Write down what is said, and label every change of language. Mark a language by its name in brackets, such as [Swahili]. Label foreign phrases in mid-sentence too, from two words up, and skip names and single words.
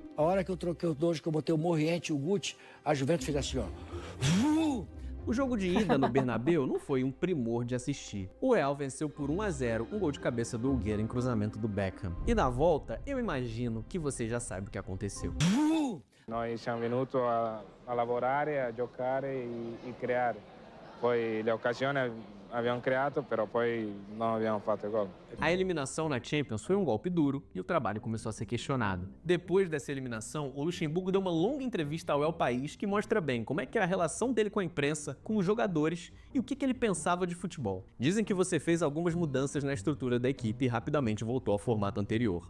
[Portuguese] A hora que eu troquei os dois, que eu botei o Moriente e o Guti, a Juventus fica assim, ó. O jogo de ida no Bernabéu não foi um primor de assistir. O Real venceu por 1-0, um gol de cabeça do Hugueira em cruzamento do Beckham. E na volta, eu imagino que você já sabe o que aconteceu. [Italian] Noi siamo venuti a lavorare, a giocare e creare. Poi le occasioni abbiamo creato, però poi non abbiamo fatto gol. [Portuguese] A eliminação na Champions foi um golpe duro e o trabalho começou a ser questionado. Depois dessa eliminação, o Luxemburgo deu uma longa entrevista ao El País que mostra bem como é que é a relação dele com a imprensa, com os jogadores e o que ele pensava de futebol. Dizem que você fez algumas mudanças na estrutura da equipe e rapidamente voltou ao formato anterior.